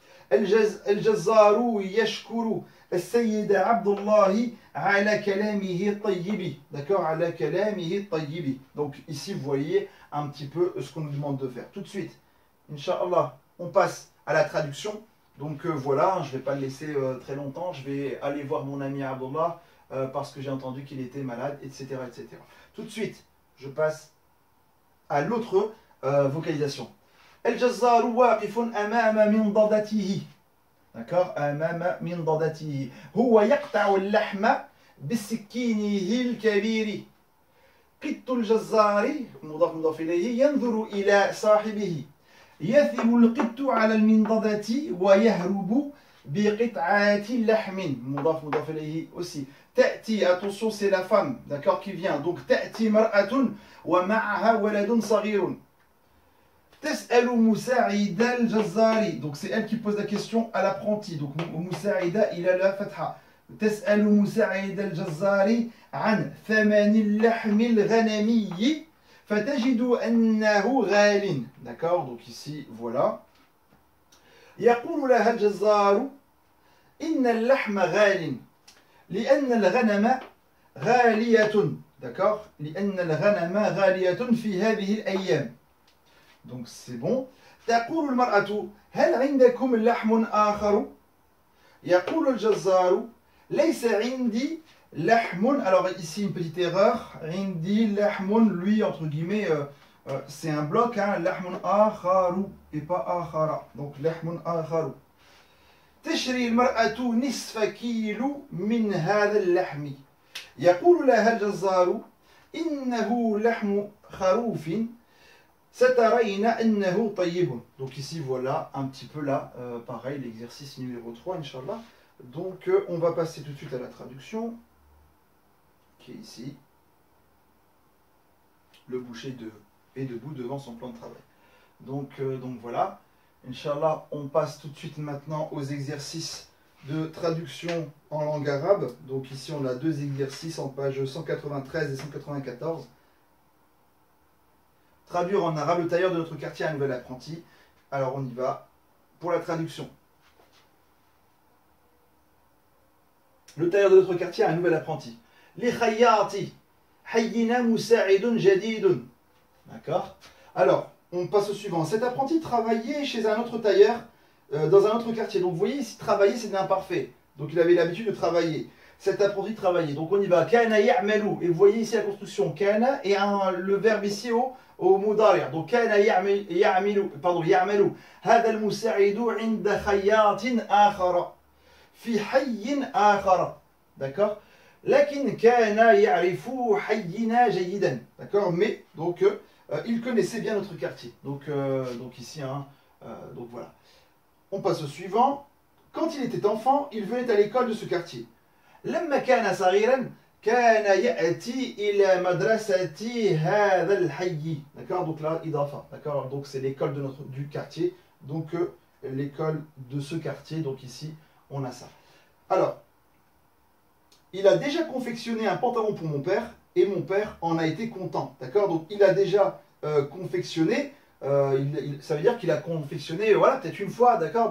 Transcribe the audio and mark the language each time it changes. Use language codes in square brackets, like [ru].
[ar] الجزار يشكر السيد عبد الله على كلامه الطيب. D'accord, على كلامه الطيب. [fr] Donc ici vous voyez un petit peu ce qu'on nous demande de faire. Tout de suite, Inch'Allah, on passe à la traduction. Donc voilà, je ne vais pas le laisser très longtemps. Je vais aller voir mon ami Abdullah parce que j'ai entendu qu'il était malade, etc., etc. Tout de suite, je passe à l'autre vocalisation. [ar] الجزار واقف أمام منضدته. D'accord, أمام منضدته. هو يقطع اللحم بسكينه الكبير. قط الجزار مضاف مضاف إليه ينظر إلى صاحبه. يثم القط على المنضدة ويهرب بقطعات لحم. مضاف مضاف إليه aussi. [fr] تأتي, attention, c'est la femme, d'accord, qui vient. [ar] Donc تأتي مرأة ومعها ولد صغير. تسأل مساعد الجزار. [fr] Donc c'est elle qui pose la question à l'apprenti. Donc مساعدة il a la fatha. [ar] تسأل مساعد الجزار عن ثمن اللحم الغنمي فتجد أنه غال. [fr] D'accord, donc ici voilà. [ar] يقول لها الجزار إن اللحم غال لأن الغنم غالية. D'accord, لأن الغنم غالية في هذه الأيام. [fr] Donc c'est bon. [ar] تقول المرأة هل عندكم لحم آخر؟ يقول الجزار ليس عندي لحم. [fr] Alors ici une petite erreur. [ar] عندي لحم, [fr] lui entre guillemets c'est un bloc, hein. [ar] لحم آخر [fr] et pas [ar] آخر. Donc لحم آخر. تشري المرأة نصف كيلو من هذا اللحم. يقول لها الجزار إنه لحم خروف سترين أنه طيب. [fr] Donc ici voilà un petit peu là, pareil, l'exercice numéro 3, Inch'Allah. Donc on va passer tout de suite à la traduction, qui est ici. Le boucher est debout devant son plan de travail. Donc voilà, Inch'Allah, on passe tout de suite maintenant aux exercices de traduction en langue arabe. Donc ici on a deux exercices en page 193 et 194. Traduire en arabe le tailleur de notre quartier à un nouvel apprenti. Alors on y va pour la traduction. Le tailleur de notre quartier a un nouvel apprenti. Les [ar] khayyati hayyina musa'idun jadidun. [fr] D'accord. Alors, on passe au suivant. Cet apprenti travaillait chez un autre tailleur dans un autre quartier. Donc vous voyez ici, travailler c'est de l'imparfait. Donc il avait l'habitude de travailler. Cet apprenti travaillait. Donc on y va. [ar] Kana ya'malu. [fr] Et vous voyez ici la construction. Kana et le verbe ici au mudari'. Donc kana ya'malu. Pardon, ya'malu. [ar] هذا المساعد عند خياط آخر في حي آخر. D'accord. لكن كان يعرف حينا جيدا. D'accord. [fr] Mais donc il connaissait bien notre quartier. Donc ici, hein, donc voilà. On passe au suivant. Quand il était enfant, il venait à l'école de ce quartier. [ar] لما كان صغيرا كان يأتي إلى مدرسة هذا الحي. [fr] D'accord, donc là, idafa. D'accord, donc c'est l'école du quartier. Donc l'école de ce quartier. Donc ici, on a ça. Alors, il a déjà confectionné un pantalon pour mon père et mon père en a été content. D'accord, donc il a déjà confectionné. Ça veut dire qu'il a confectionné, voilà, peut-être une fois, d'accord.